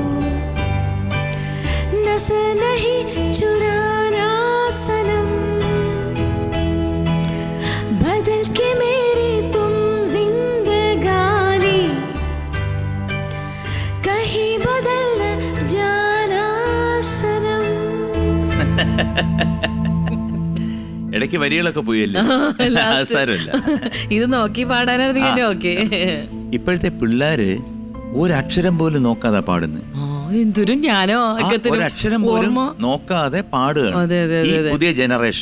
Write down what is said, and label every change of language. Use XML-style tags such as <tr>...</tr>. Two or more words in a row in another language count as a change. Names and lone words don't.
<hi>नस नहीं चुराना सनम, बदल के मेरी तुम जिंदगानी, कहीं बदल न जाना सनम.</hi> <ml>ഇടയ്ക്ക് വരികളൊക്കെ പോയല്ലേ? സാരമില്ല. ഇത് നോക്കി പാടാനായിരുന്നു. ഓക്കെ. ഇപ്പോഴത്തെ പിള്ളേര് ഒരക്ഷരം പോലും നോക്കാതെ പാടുന്നു. എന്തൊരു ഞാനോ ഒരക്ഷരം പോലും നോക്കാതെ പാടുകയാണ് ഈ പുതിയ ജനറേഷൻ.</ml>